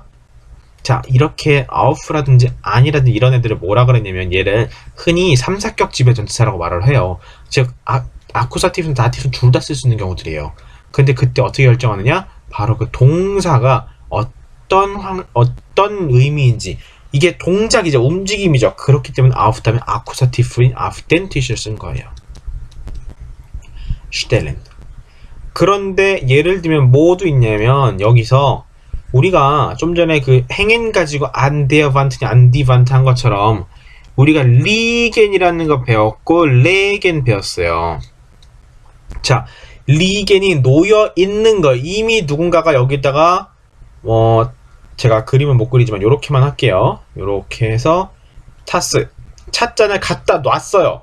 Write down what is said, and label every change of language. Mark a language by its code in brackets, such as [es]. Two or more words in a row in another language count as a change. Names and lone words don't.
[ko] 자, 이렇게 auf라든지 an이라든지 이런 애들을 뭐라 그랬냐면 얘를 흔히 3사격 지배 전치사라고 말을 해요. 즉 아쿠사티브는 다티브는 둘 다 쓸 수 있는 경우들이에요. 근데 그때 어떻게 결정하느냐? 바로 그 동사가 어떤 의미인지, 이게 동작이죠, 움직임이죠. 그렇기 때문에 auf 다음에 아쿠사티브인 [de] auf den Tisch [ko] 를 쓴 거예요. stellen. 그런데 예를 들면 뭐도 있냐면 여기서 우리가 좀 전에 그 행엔 가지고 [de] an der Wand [ko] 냐 [de] an die Wand [ko] 한 것처럼 우리가 리겐이라는 거 배웠고 레겐 배웠어요. 자, 리겐이 놓여 있는 거, 이미 누군가가 여기다가 제가 그림은 못 그리지만 요렇게만 할게요. 요렇게 해서 타스 찻잔을 갖다 놨어요.